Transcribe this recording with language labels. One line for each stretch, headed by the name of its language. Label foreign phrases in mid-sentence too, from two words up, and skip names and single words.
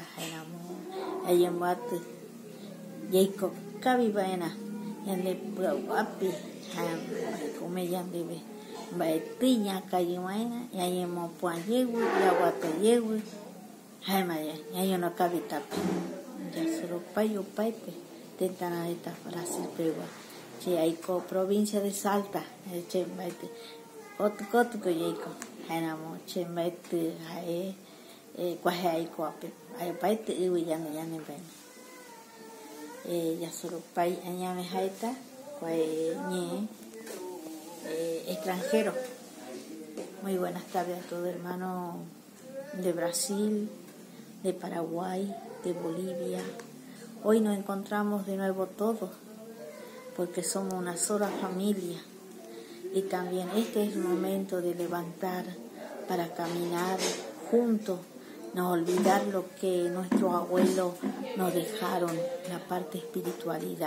Guarani: jaeramo ayemboaty yaiko kavi vaera yande py'aguapi ome yandeve mbaetei ñakãyi vaera ñañemopuayegue yaguatayegue jaema ñañono kavitape yasoropai opaite tentarareta Brasil pegua che aiko provincia de Salta che mbaete kotyko yaiko jaeramo che mbaety jae kuaje aikoape opaite yvy ñanembéne yasoropai añave jaeta kuae ñe extranjero.
Spanish: Muy buenas tardes a todos hermanos de Brasil, de Paraguay, de Bolivia. Hoy nos encontramos de nuevo todos porque somos una sola familia y también este es el momento de levantar para caminar juntos, no olvidar lo que nuestros abuelos nos dejaron, la parte espiritualidad.